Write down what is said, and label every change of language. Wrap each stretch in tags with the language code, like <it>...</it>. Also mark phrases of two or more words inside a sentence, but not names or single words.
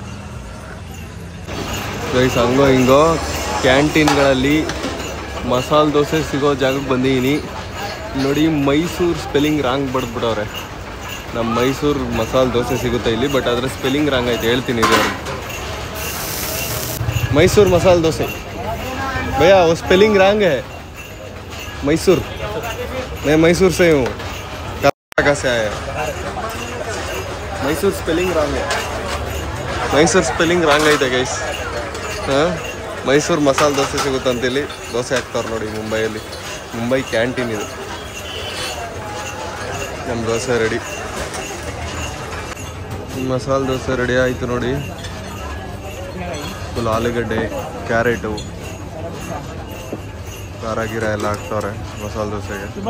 <kn>ಗೈಸ್, ಹಂಗೋ ಹಿಂಗೋ ಕ್ಯಾಂಟೀನ್ಗಳಲ್ಲಿ ಮಸಾಲೆ ದೋಸೆ ಸಿಗೋ ಜಾಗಕ್ಕೆ ಬಂದಿದ್ದೀನಿ ನೋಡಿ. ಮೈಸೂರು</kn> <en>spelling wrong</en> <kn>ಬಡ್ದ್ಬಿಟ್ಟವ್ರೆ. ನಮ್ಮ ಮೈಸೂರು ಮಸಾಲೆ ದೋಸೆ ಸಿಗುತ್ತೆ ಇಲ್ಲಿ, ಬಟ್ ಅದರ</kn> <en>spelling wrong</en> <kn>ಐತೆ. ಹೇಳ್ತೀನಿ ಇದು ಅವ್ರಿಗೆ.</kn> <hi>मैसूर मसाला डोसे भैया, वो</hi> <en>spelling wrong</en> <hi>है. मैसूर, मैं मैसूर से हूँ. कहाँ से आया? मैसूर</hi> <en>spelling wrong</en> <hi>है.</hi> <kn>मैसूर</kn> <en>spelling wrong</en> <kn>ಐತೆ ಗೈಸ್. ಮೈಸೂರು ಮಸಾಲೆ ದೋಸೆ ಸಿಗುತ್ತಂತೇಳಿ ದೋಸೆ ಹಾಕ್ತಾರೆ ನೋಡಿ ಮುಂಬೈಯಲ್ಲಿ. ಮುಂಬೈ ಕ್ಯಾಂಟೀನ್ ಇದು. ನಮ್ಮ ದೋಸೆ ರೆಡಿ, ಮಸಾಲೆ ದೋಸೆ ರೆಡಿ ಆಯಿತು ನೋಡಿ. ಫುಲ್ ಆಲೂಗಡ್ಡೆ, ಕ್ಯಾರೆಟು, ಖಾರ ಗೀರ ಎಲ್ಲ ಹಾಕ್ತವ್ರೆ ಮಸಾಲೆ ದೋಸೆಗೆ.</kn>